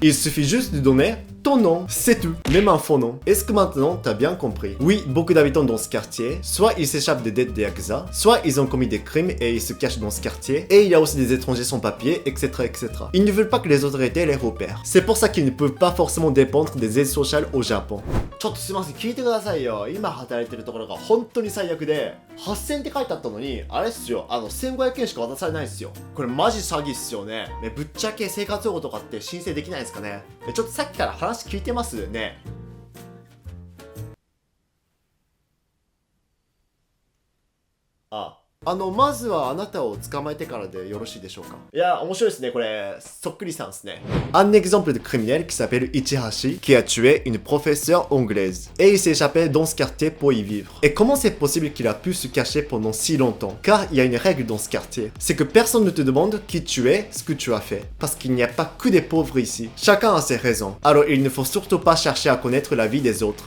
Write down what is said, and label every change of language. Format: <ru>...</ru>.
<fr>Il suffit juste de donner ton nom, c'est tout. Même un faux nom. Est-ce que maintenant, t'as bien compris? Oui, beaucoup d'habitants dans ce quartier, soit ils s'échappent des dettes des Yakuza, soit ils ont commis des crimes et ils se cachent dans ce quartier, et il y a aussi des étrangers sans papier, etc., etc. Ils ne veulent pas que les autorités les repèrent. C'est pour ça qu'ils ne peuvent pas forcément dépendre des aides sociales au Japon.</fr> <ja>ちょっとすいません、聞いてくださいよ。今働いてるところが本当に最悪で、8000って書いてあったのに、あれっすよ、1500円しか渡されないっすよ。これマジ詐欺っすよね。ぶっちゃけ生活保護とかって申請できないですかね。ちょっとさっきから話聞いてますね。あ、まずはあなたを捕まえてからでよろしいでしょうか。いや、面白いですね、これ。そっくりさんですね。</ja> <fr>Un exemple de criminel qui s'appelle Ichihashi, qui a tué une professeure anglaise. Et il s'est échappé dans ce quartier pour y vivre. Et comment c'est possible qu'il a pu se cacher pendant si longtemps? Car il y a une règle dans ce quartier. C'est que personne ne te demande qui tu es, ce que tu as fait. Parce qu'il n'y a pas que des pauvres ici. Chacun a ses raisons. Alors il ne faut surtout pas chercher à connaître la vie des autres.</fr>